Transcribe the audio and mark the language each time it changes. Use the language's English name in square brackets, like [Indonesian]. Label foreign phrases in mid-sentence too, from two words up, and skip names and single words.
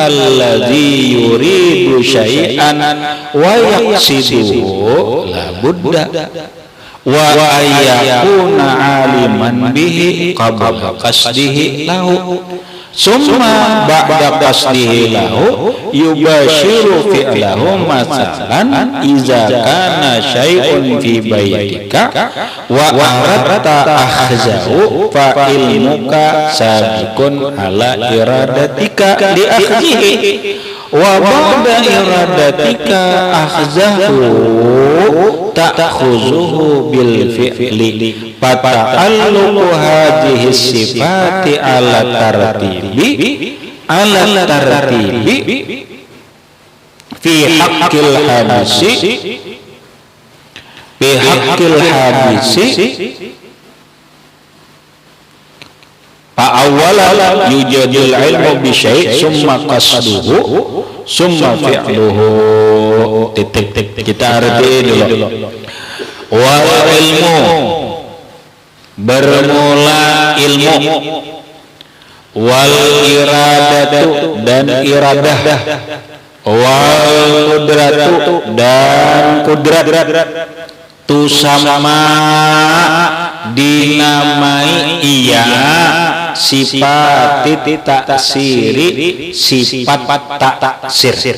[Arabic] الذي يريد شيئا ويقصده لا بد وأن يكون عالما به قبل قصده له ثم بعد قصده له يباشر فعله مثلا إذا كان شيء في بيتك وأردت أخذه فعلمك سابق على إرادتك لأخذه وبعد إرادتك أخذه تأخذه بالفعل فتعلق هذه الصفات على الترتيب في حق الحابس فأول يوجد العلم بشيء ثم قصده ثم فعله. [Indonesian] Kita arti dulu. [Arabic] والعلم, [Indonesian] bermula ilmu, [Arabic] والإرادة [Indonesian] dan iradah, [Arabic] والقدرة [Indonesian] dan kudrat, tusama dinamai iya sifat taksiri, sifat taksir.